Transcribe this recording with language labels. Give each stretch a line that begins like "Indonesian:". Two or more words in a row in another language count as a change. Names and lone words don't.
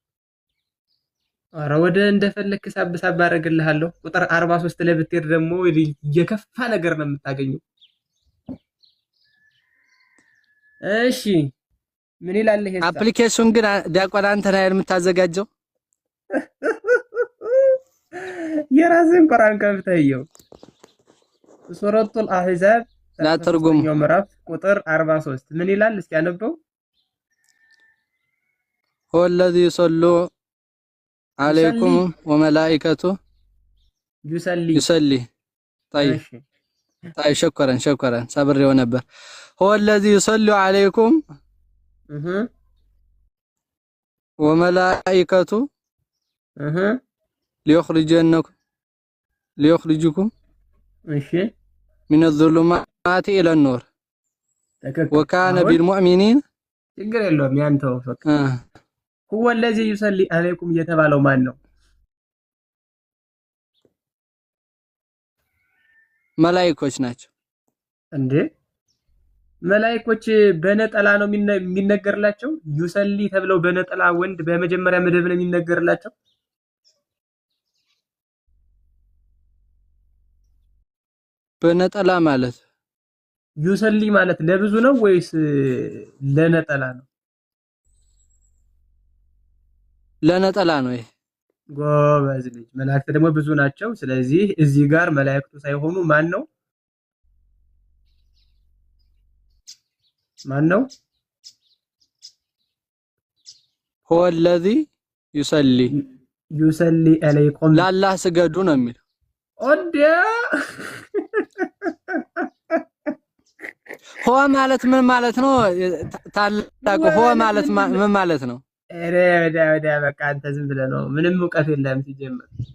Amharic: ኧረ ወደ እንደፈለክ ሳብ አደርግልሃለሁ። ቁጥር 43 ላይ ብትሄድ ደግሞ የከፋ ነገር ነው የምታገኘው። እሺ ምን ይላል ይሄ? አፕሊኬሽን ግን ዲያቆን አንተ ነህ የምታዘጋጀው። የራስህን ቁርአን ከፍተኸው ሱረቱል አህዛብ ላተርጉም ምዕራፍ ቁጥር 43 ምን ይላል? እስኪ አነበው።
Arabic: هو الذي يصلي عليكم وملائكته يصلي طيب شكرا صبري ونبه. هو الذي يصلي عليكم وملائكته ليخرجكم من الظلمات إلى النور وكان بالمؤمنين
Amharic: ችግር የለውም ያንተው ፈቅ
Arabic: هو الذي يصلي عليكم
Amharic: እየተባለው ማን ነው? መላእክቶች ናቸው እንዴ? መላእክቶች በነጠላ ነው የሚነገርላቸው? ዩሰሊ ተብለው በነጠላ ወንድ በመጀመሪያ መደብ ነው የሚነገርላቸው? በነጠላ ማለት ዩሰሊ ማለት ለብዙ ነው ወይስ ለነጠላ ነው? ለነጠላ ነው። ይሄ ጎበዝ ልጅ። መላእክት ደግሞ ብዙ ናቸው። ስለዚህ እዚህ ጋር መላእክቱ ሳይሆኑ ማን ነው?
Arabic: هو الذي يصلي عليكم
Amharic: ለአላህ ስገዱ ነው የሚለው። ኦዲያ ሆ ማለት ምን ማለት ነው? ታላቁ ሆ ማለት ምን ማለት ነው? ኧረ ወዳ በቃ አንተ ዝም ብለህ ነው፣ ምንም እውቀት የለም ሲጀምር።